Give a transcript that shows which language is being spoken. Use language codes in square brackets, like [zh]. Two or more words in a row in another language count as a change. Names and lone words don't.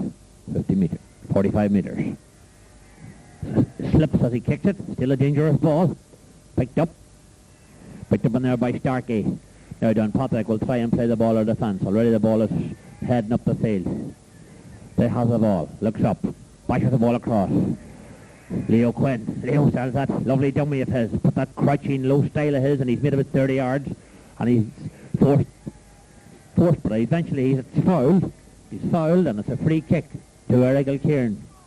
[en] 50 meters. 45 meters. Slips as he kicks it. Still a dangerous ball. Picked up in there by Starkey. Now Downpatrick will try and play the ball or defence. Already the ball is heading up the field. They have the ball. Looks up. Bashes the ball across. Leo Quinn. Leo sells that lovely dummy of his. Put that crouching low style of his, and he's made about 30 yards. And he's forced, but eventually he's fouled. He's fouled, and it's a free kick to Errigal Ciaran.